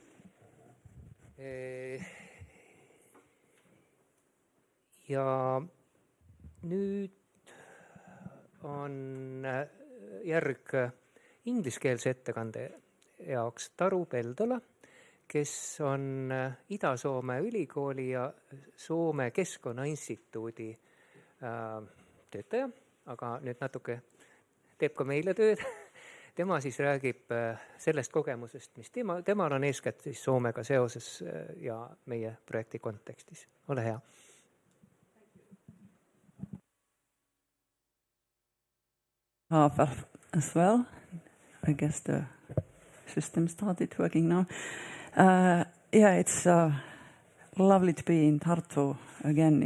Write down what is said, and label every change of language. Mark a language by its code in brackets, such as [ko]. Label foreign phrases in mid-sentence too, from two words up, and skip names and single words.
[et] Ja nüüd on järg ingliskeelse ettekande jaoks Taru Peltola, kes on Ida-Soome ülikooli ja Soome Keskkonnainstituudi töötaja, aga nüüd natuke teeb ka meile tööd. Tema siis räägib sellest kogemusest, mis temal on eeskätt siis Soomega seoses ja meie projekti kontekstis. Ole hea. [en] As well. I guess the system started working now. Yeah, it's lovely to be in Tartu again.